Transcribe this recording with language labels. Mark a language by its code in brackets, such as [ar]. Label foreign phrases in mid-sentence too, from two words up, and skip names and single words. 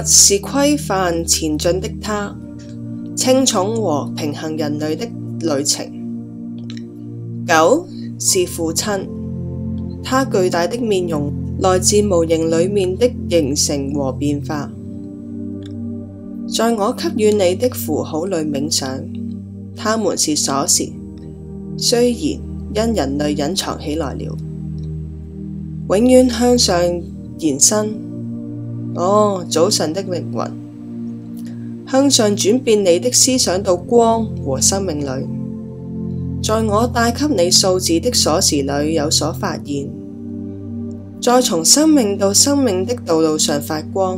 [zh] 是規範前進的他，稱寵和平衡人類的旅程。9. 是父親，他巨大的面容來自模型裡面的形成和變化。在我給予你的符號裡冥想，他們是鎖匙，雖然因人類隱藏起來了。永遠向上延伸，早晨的靈魂，向上轉變你的思想到光和生命裡。在我帶給你數字的鎖匙裡有所發現，再從生命到生命的道路上發光。